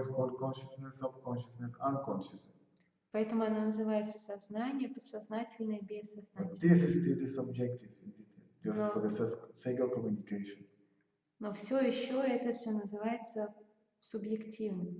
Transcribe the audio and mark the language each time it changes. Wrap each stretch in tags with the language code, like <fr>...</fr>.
<en>it's called consciousness, subconsciousness, unconsciousness.</en> <ru>Поэтому оно называется сознание, подсознательное,</ru> <en>But this is still subjective, just for the sake of communication.</en> <ru>Но все еще это все называется субъективным.</ru>